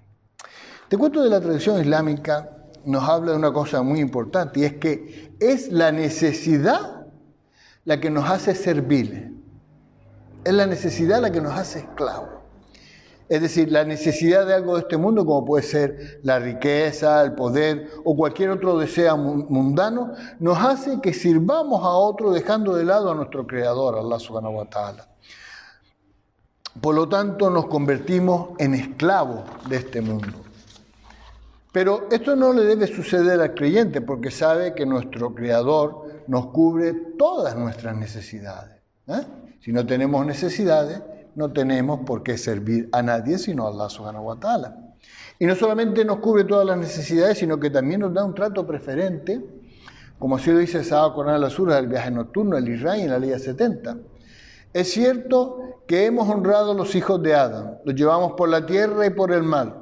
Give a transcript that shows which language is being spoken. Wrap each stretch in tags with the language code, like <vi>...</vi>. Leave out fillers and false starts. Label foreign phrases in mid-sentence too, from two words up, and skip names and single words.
<es>Este cuento de la tradición islámica nos habla de una cosa muy importante, y es que es la necesidad la que nos hace serviles. Es la necesidad la que nos hace esclavos. Es decir, la necesidad de algo de este mundo, como puede ser la riqueza, el poder o cualquier otro deseo mundano, nos hace que sirvamos a otro dejando de lado a nuestro Creador,</es> <ar>الله سبحانه وتعالى.</ar> <es>Por lo tanto, nos convertimos en esclavos de este mundo. Pero esto no le debe suceder al creyente porque sabe que nuestro Creador nos cubre todas nuestras necesidades. Si no tenemos necesidades, no tenemos por qué servir a nadie sino a Allah</es> <ar>سبحانه وتعالى.</ar> <es>Y no solamente nos cubre todas las necesidades, sino que también nos da un trato preferente, como así lo dice el Sagrado Corán en la sura del viaje nocturno, el Israel en la ley 70. Es cierto que hemos honrado a los hijos de Adán, los llevamos por la tierra y por el mar.</es>